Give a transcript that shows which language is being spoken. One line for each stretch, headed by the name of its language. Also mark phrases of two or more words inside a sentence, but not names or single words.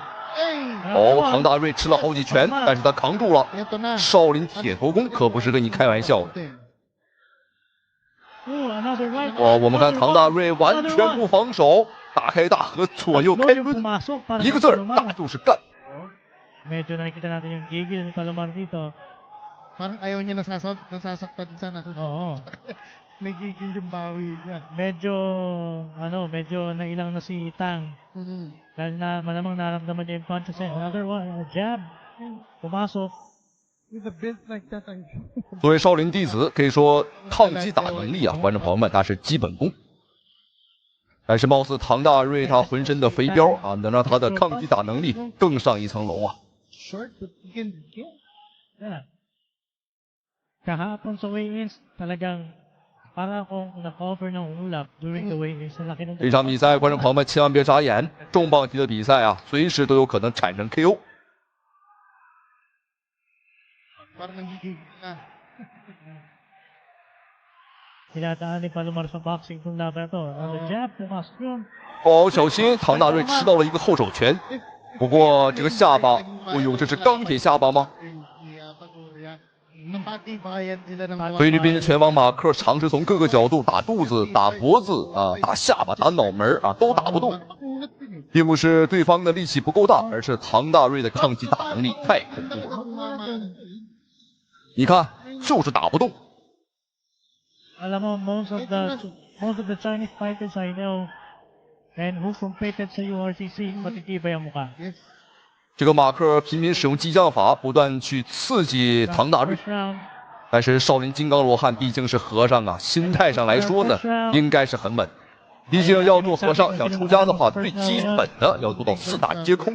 Chinese: 哦，唐大瑞吃了好几拳，但是他扛住了。少林铁头功可不是跟你开玩笑的。哦，我们看唐大瑞完全不防守，大开大合，左右开抡，一个字儿，大就是干。
Filipino: Medyo nakikita natin yung gigil ni Palomar dito. Parang ayaw niya nasasaktan sana. Oo. Nagigil yung bawi niya. Medyo nailang na si Tang. Dahil na malamang naramdaman niya yung punches.
English: Another one, a jab. Pumasok. With a bit like that.
Chinese: 作为少林弟子，可以说抗击打能力啊，观众朋友们，那是基本功。但是貌似唐大瑞他浑身的肥膘啊，能让他的抗击打能力更上一层楼啊。
English: Short, but again, yeah.
Filipino: Kahapon sa weigh-ins, talagang para akong nag-offer ng ulap during the weigh-ins.
Chinese: 这场比赛，观众朋友们千万别眨眼，重磅级的比赛啊，随时都有可能产生 KO。
Filipino: parang nagigigil na. Tinataan ni Palomar sa boxing kung laban to. Jab, pumasok yun.
Chinese: 哦，小心，唐大瑞吃到了一个后手拳。 不过这个下巴，哎呦，这是钢铁下巴吗？菲律宾拳王马克尝试从各个角度打肚子、打脖子啊、打下巴、打脑门啊，都打不动，并不是对方的力气不够大，而是唐大瑞的抗击打能力太恐怖了。你看，就是打不动。
Filipino: Alam mo,
English: most of the Chinese fighters I know and who competed sa URCC,
Filipino: matitibay ang mukha.
Chinese: 这个马克频频使用激将法，不断去刺激唐大瑞。但是少林金刚罗汉毕竟是和尚啊，心态上来说呢，应该是很稳。毕竟要做和尚，想出家的话，最基本的要做到四大皆空。